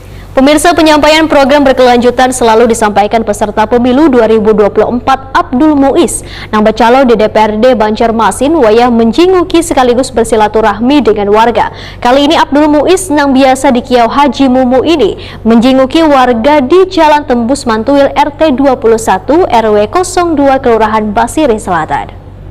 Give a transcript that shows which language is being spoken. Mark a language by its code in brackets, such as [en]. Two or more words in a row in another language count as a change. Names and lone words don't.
[id] Pemirsa, penyampaian program berkelanjutan selalu disampaikan peserta pemilu 2024 Abdul Muiz. [bjn] Nang calon di DPRD Banjarmasin wayah menjinguki sekaligus bersilaturahmi dengan warga. Kali ini Abdul Muiz nang biasa di Kiau Haji Mumu ini menjinguki warga di Jalan Tembus Mantuil RT 21 RW 02 Kelurahan Basiri Selatan.